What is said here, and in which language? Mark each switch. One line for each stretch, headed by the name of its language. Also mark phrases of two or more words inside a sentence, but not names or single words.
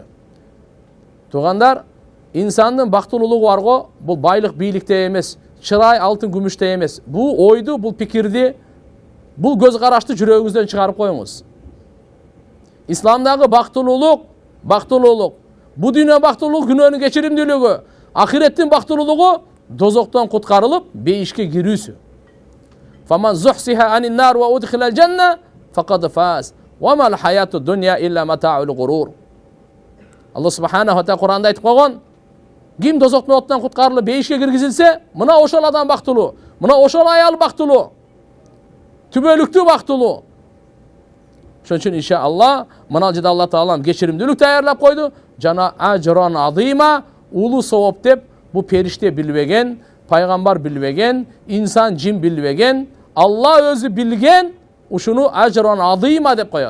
Kyrgyz: Тугандар, инсандын бактылуулугу барго, бул байлык бийликте эмес, чырай алтын күмүштө эмес. Бул ойду, бул пикирди, бул көз карашты жүрөгүңүздөн чыгарып коюңуз. Исламдагы бактылуулук, бул дүйнө бактылуулук күнөөнүн кечиримдүүлүгү, ахиреттин бактылуулугу дозоктон куткарылып бейишке кирүүсү.
Arabic: فمن زحزح عن النار وأدخل الجنة فقد فاز. وما الحياة الدنيا إلا متاع الغرور.
Kyrgyz: Алла
Arabic: سبحانه وتعالى
Kyrgyz: Куранда айтып койгон, ким дозоктун оттон куткарылып бейишке киргизилсе, мына ошол адам бактылуу, мына ошол аял бактылуу, түбөлүктүү бактылуу. Ошон үчүн иншалла мына жерде Алла Таалам кечиримдүүлүк даярдап койду, жана
Arabic: أجرا عظيما,
Kyrgyz: улуу сооп деп бу периште билбеген, пайгамбар билбеген, инсан жин билбеген, Алла өзү билген, ушуну
Arabic: أجرا عظيما
Kyrgyz: деп коет.